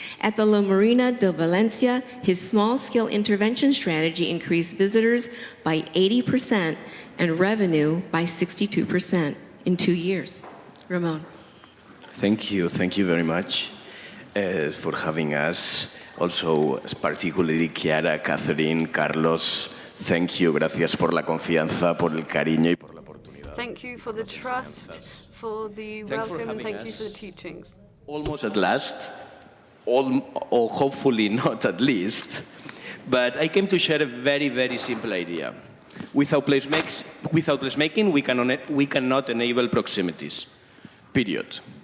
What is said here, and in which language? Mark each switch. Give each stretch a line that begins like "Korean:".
English: At the La Marina de Valencia, his small-scale intervention strategy increased visitors by 80% and revenue by 62% in 2 years. Ramon. Thank you very much for having us. Also, particularly Chiara, Catherine, Carlos. Thank you,
Spanish: gracias por la confianza, por el cariño y por la oportunidad.
English: Thank you for the trust, for the welcome, and thank you for the teachings. Almost at last, or hopefully not at least, but I came to share a very, very simple idea. Without placemaking, we cannot enable proximities, period.